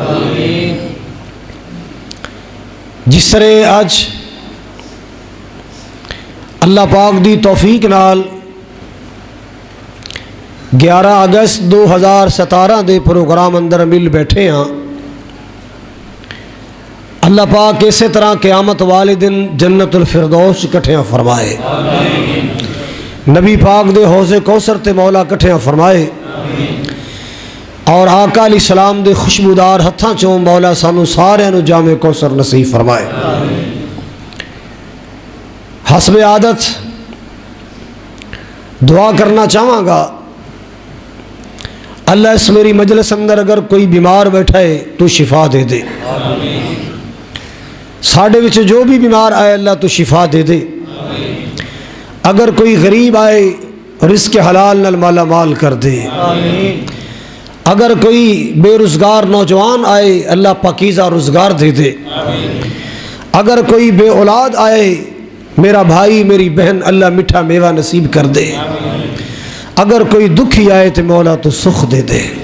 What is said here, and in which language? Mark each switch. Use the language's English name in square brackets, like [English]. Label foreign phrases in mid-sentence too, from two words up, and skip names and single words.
[Punjabi] جس طرح اج اللہ پاک دی توفیق نال 11 اگست 2017 دے پروگرام اندر مل بیٹھے ہاں، اللہ پاک اسی طرح قیامت والے دن جنت الفردوس کٹھیاں فرمائے، نبی پاک دے حوض کوثر تے مولا کٹھیاں فرمائے، اور آقا [Arabic] علیہ السلام [Punjabi] دے خوشبودار ہتھاں چوں مولا سانو سارے نو جام کوثر نصیب فرمائے۔ حسب عادت دعا کرنا چاہاں گا، اللہ اس میری مجلس اندر اگر کوئی بیمار بیٹھا ہے تو شفا دے دے، ساڑھے وچ جو بھی بیمار آئے اللہ تو شفا دے دے، اگر کوئی غریب آئے رزق حلال نال مالا مال کر دے، اگر کوئی بے روزگار نوجوان آئے اللہ پاکیزہ روزگار دے دے، اگر کوئی بے اولاد آئے میرا بھائی میری بہن اللہ میٹھا میوہ نصیب کر دے، اگر کوئی دکھی آئے تو مولا تو سخ دے دے۔